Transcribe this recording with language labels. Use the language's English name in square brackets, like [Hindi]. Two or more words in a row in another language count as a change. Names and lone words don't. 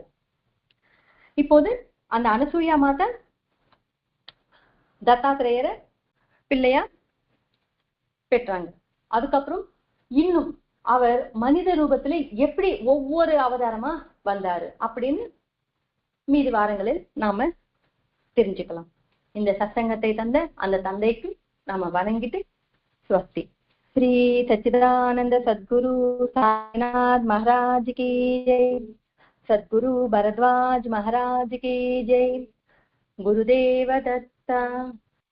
[Tamil] இப்போது அந்த அனசூயா மாதா தத்தாத்திரேயரை பிள்ளையா பெற்றாங்க. அதுக்கப்புறம் இன்னும் அவர் மனித ரூபத்துல எப்படி ஒவ்வொரு அவதாரமா வந்தாரு அப்படின்னு மீதி வாரங்களில் நாம தெரிஞ்சுக்கலாம். இந்த சத்சங்கத்தை தந்த அந்த தந்தைக்கு நாம வணங்கிட்டு ஸ்வஸ்தி. [Hindi] श्री सच्चिदानंद सद्गुरु साईनाथ महाराज की जय। सद्गुरु भरद्वाज महाराज की जय। गुरुदेव दत्ता।